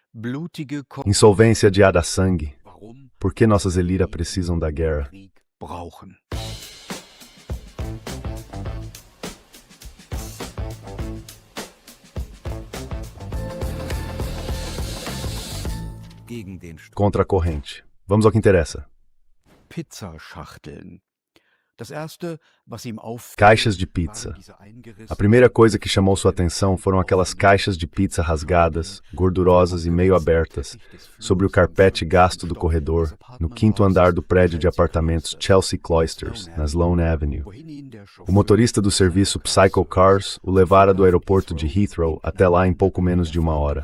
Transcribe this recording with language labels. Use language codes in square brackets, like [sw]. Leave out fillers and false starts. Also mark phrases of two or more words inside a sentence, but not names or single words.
[de] Blutige [pt] Insolvência adiada a sangue. Por que nossas elites precisam da guerra? [de] Krieg brauchen. Gegen den [pt] Contra a corrente. Vamos ao que interessa. [de] Pizzaschachteln. Das erste, was ihm auffällt, [pt] Caixas de pizza. A primeira coisa que chamou sua atenção foram aquelas caixas de pizza rasgadas, gordurosas e meio abertas, sobre o carpete gasto do corredor, no quinto andar do prédio de apartamentos Chelsea Cloisters, na Sloane Avenue. O motorista do serviço Psycho Cars o levara do aeroporto de Heathrow até lá em pouco menos de 1 hora.